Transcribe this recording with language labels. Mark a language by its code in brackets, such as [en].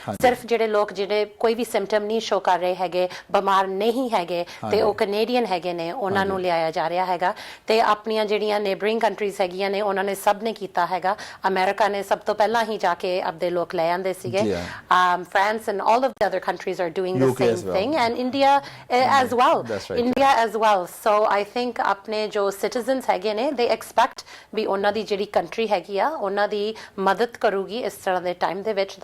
[pa] ਸਿਰਫ ਜਿਹੜੇ ਲੋਕ ਜਿਹੜੇ ਕੋਈ ਵੀ ਸਿੰਪਟਮ ਨਹੀਂ ਸ਼ੋ ਕਰ ਰਹੇ ਹੈਗੇ, ਬਿਮਾਰ ਨਹੀਂ ਹੈਗੇ ਤੇ ਉਹ ਕੈਨੇਡੀਅਨ ਹੈਗੇ ਨੇ, ਉਹਨਾਂ ਨੂੰ ਲਿਆਇਆ ਜਾ ਰਿਹਾ ਹੈਗਾ। ਤੇ ਆਪਣੀਆਂ ਜਿਹੜੀਆਂ ਨੇਬਰਿੰਗ ਕੰਟਰੀਜ਼ ਹੈਗੀਆਂ ਨੇ ਉਹਨਾਂ ਨੇ ਸਭ ਨੇ ਕੀਤਾ ਹੈਗਾ, ਅਮਰੀਕਾ ਨੇ ਸਭ ਤੋਂ ਪਹਿਲਾਂ ਹੀ ਜਾ ਕੇ ਆਪਦੇ ਲੋਕ ਲੈ ਆਂਦੇ ਸੀਗੇ [en] France and all of the other countries are doing the UK same thing and India as well. India as well. So I think [pa] ਆਪਣੇ ਜੋ citizens ਹੈਗੇ ਨੇ they expect ਵੀ ਉਹਨਾਂ ਦੀ ਜਿਹੜੀ country ਹੈਗੀ ਆ ਉਹਨਾਂ ਦੀ ਮਦਦ ਕਰੂਗੀ ਇਸ ਤਰ੍ਹਾਂ ਦੇ time ਦੇ ਵਿੱਚ.